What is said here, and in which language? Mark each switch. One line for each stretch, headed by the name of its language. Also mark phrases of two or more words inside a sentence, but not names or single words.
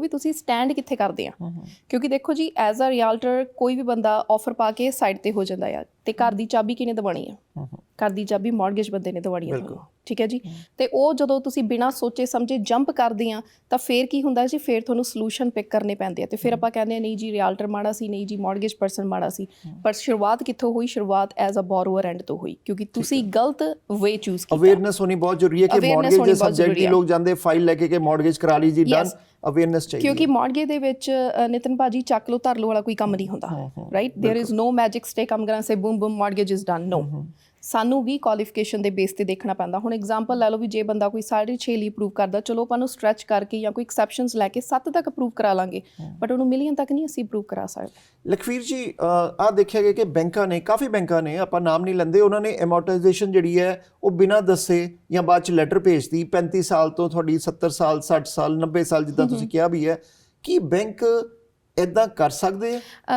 Punjabi: ਵੀ ਤੁਸੀਂ ਸਟੈਂਡ ਕਿੱਥੇ ਕਰਦੇ ਆ ਕਿਉਂਕਿ ਦੇਖੋ ਜੀ
English: as a realtor
Punjabi: ਕੋਈ ਵੀ ਬੰਦਾ ਆਫਰ ਪਾ ਕੇ ਸਾਈਡ ਤੇ ਹੋ ਜਾਂਦਾ ਆ ਤੇ ਘਰ ਦੀ ਚਾਬੀ ਕਿਹਨੇ ਦਵਾਣੀ ਆ ਘਰ ਦੀ ਚਾਬੀ ਮੌਰਗੇਜ ਬੰਦੇ ਨੇ ਦਵਾਣੀ ਆ ਠੀਕ ਹੈ ਜੀ ਤੇ ਉਹ ਜਦੋਂ ਤੁਸੀਂ ਬਿਨਾਂ ਸੋਚੇ ਸਮਝੇ ਜੰਪ ਕਰਦੇ ਆ ਤਾਂ ਫੇਰ ਕੀ ਹੁੰਦਾ ਜੀ ਫੇਰ ਤੁਹਾਨੂੰ
English: solution pick
Punjabi: ਕਰਨੇ ਪੈਂਦੇ ਆ ਤੇ ਫਿਰ ਆਪਾਂ ਕਹਿੰਦੇ ਆ ਨਹੀਂ ਜੀ ਰਿਅਲਟਰ ਮਾੜਾ ਸੀ ਨਹੀਂ ਜੀ
English: mortgage person
Punjabi: ਮਾੜਾ ਸੀ ਪਰ ਸ਼ੁਰੂਆਤ ਕਿੱਥੋਂ ਹੋਈ ਸ਼ੁਰੂਆਤ
English: as a borrower end
Punjabi: ਤੋਂ ਹੋਈ ਕਿਉਂਕਿ ਤੁਸੀਂ ਗਲਤ
English: way choose
Punjabi: ਕੀਤਾ ਅਵੇਅਰਨੈਸ ਹੋਣੀ ਬਹੁਤ ਜ਼ਰੂਰੀ ਹੈ ਕਿ ਮੌਰਗੇਜ ਦੇ ਸਬਜੈਕਟ ਹੀ ਲੋਕ ਜਾਂਦੇ ਫਾਈਲ ਲੈ ਕੇ ਮੌਰਗੇਜ ਕਰਾ ਲਈ ਜੀ
English: done awareness
Punjabi: ਚਾਹੀਦੀ ਕਿਉਂਕਿ ਮੌਰਗੇਜ ਦੇ ਵਿੱਚ ਨਿਤਨ ਭਾਜੀ ਚੱਕ ਲੋ ਧਰ ਲੋ ਵਾਲਾ ਕੋਈ ਕੰਮ ਨਹੀਂ ਹੁੰਦਾ
English: right there is no magic stick I'm gonna say boom boom mortgage is done no
Punjabi: ਸਾਨੂੰ ਵੀ ਕੁਆਲੀਫਿਕੇਸ਼ਨ ਦੇ ਬੇਸ ਤੇ ਦੇਖਣਾ ਪੈਂਦਾ ਹੁਣ ਐਗਜ਼ਾਮਪਲ ਲੈ ਲਓ ਵੀ ਜੇ ਬੰਦਾ ਕੋਈ 6.5 ਲਈ ਅਪਰੂਵ ਕਰਦਾ ਚਲੋ ਆਪਾਂ ਨੂੰ ਸਟ੍ਰੈਚ ਕਰਕੇ ਜਾਂ ਕੋਈ ਐਕਸੈਪਸ਼ਨਸ ਲੈ ਕੇ 7 ਤੱਕ ਅਪਰੂਵ ਕਰਾ ਲਾਂਗੇ ਬਟ ਉਹਨੂੰ ਮਿਲੀਅਨ ਤੱਕ ਨਹੀਂ ਅਸੀਂ ਅਪਰੂਵ ਕਰਾ ਸਕਦੇ ਲਖਵੀਰ ਜੀ ਆਹ ਦੇਖਿਆ ਗਿਆ ਕਿ ਬੈਂਕਾਂ ਨੇ ਕਾਫੀ ਬੈਂਕਾਂ ਨੇ ਆਪਾਂ ਨਾਮ ਨਹੀਂ ਲੈਂਦੇ ਉਹਨਾਂ ਨੇ ਐਮੋਰਟਾਈਜੇਸ਼ਨ ਜਿਹੜੀ ਹੈ ਉਹ ਬਿਨਾਂ ਦੱਸੇ ਜਾਂ ਬਾਅਦ ਚ ਲੈਟਰ ਭੇਜਦੀ 35 ਸਾਲ ਤੋਂ ਤੁਹਾਡੀ 70 ਸਾਲ 60 ਸਾਲ 90 ਸਾਲ ਜਿੱਦਾਂ ਤੁਸੀਂ ਕਿਹਾ ਵੀ ਹੈ ਕਿ ਬੈਂਕ ਇੱਦਾਂ ਕਰ ਸਕਦੇ ਆ